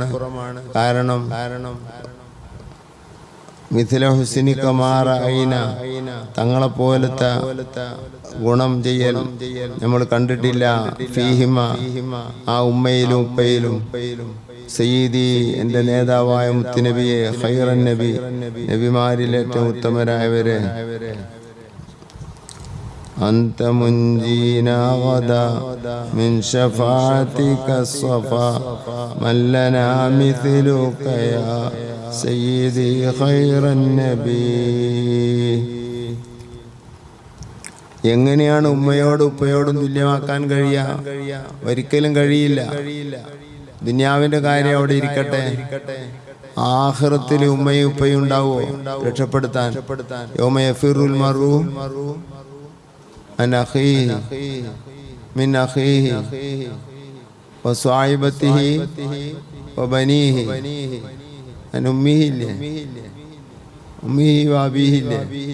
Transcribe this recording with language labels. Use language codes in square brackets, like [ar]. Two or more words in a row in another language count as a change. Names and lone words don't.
[ml] കാരണം [ar] مثل حسنك ما رأينا, [ml] തങ്ങളെ പോലത്തെ ഗുണം ചെയ്യൽ നമ്മൾ കണ്ടിട്ടില്ല. ഫീഹിമ, ആ ഉമ്മയിലും ഉപ്പയിലും. സയ്യിദി, എൻ്റെ നേതാവായ മുത്തുനബിയെ, [ar] خير النبي, [ml] നബിമാരിൽ ഏറ്റവും ഉത്തമരായവരെ. [ar] أنت منجينا غدا من شفاعتك الصفا من لنا مثلك يا سيدي خير النبي. [ml] എങ്ങനെയാണ് ഉമ്മയോടും ഉപ്പയോടും തുല്യമാക്കാൻ കഴിയുക? ഒരിക്കലും കഴിയില്ല. ദുനിയാവിന്റെ കാര്യം അവിടെ ഇരിക്കട്ടെ, ആഖിറത്തിൽ ഉമ്മയും ഉപ്പയും ഉണ്ടാവോ രക്ഷപ്പെടുത്താൻ? [ar] يوم يفر المرء عن أخيه من أخيه وصاحبته وبنيه عن أمه أمه وأبيه.